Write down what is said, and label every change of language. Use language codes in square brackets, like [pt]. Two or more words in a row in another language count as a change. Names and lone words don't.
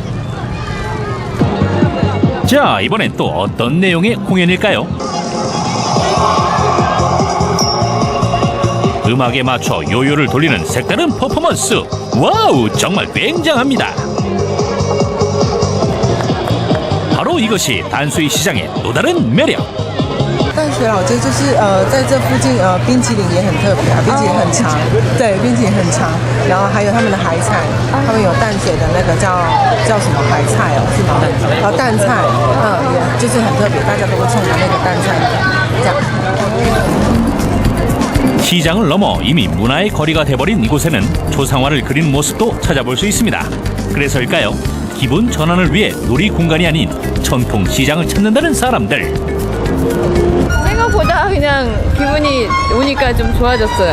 [ko] 자, 이번엔 또 어떤 내용의 공연일까요? 음악에 맞춰 요요를 돌리는 색다른 퍼포먼스. 와우, 정말 굉장합니다. 바로 이것이 단수이 시장의 또 다른 매력. [zh] 淡水老街就是在这附近冰淇淋也很特别啊，冰淇淋很长，对，冰淇淋很长，然后还有他们的海产，他们有淡水的那个叫什么海菜哦，是吗？淡菜，也就是很特别，大家都会冲着那个淡菜这样。 [ko] 시장을 넘어 이미 문화의 거리가 돼버린 이곳에는 초상화를 그린 모습도 찾아볼 수 있습니다. 그래서일까요? 기분 전환을 위해 놀이 공간이 아닌 전통 시장을 찾는다는 사람들. 생각보다 그냥 기분이 오니까 좀 좋아졌어요.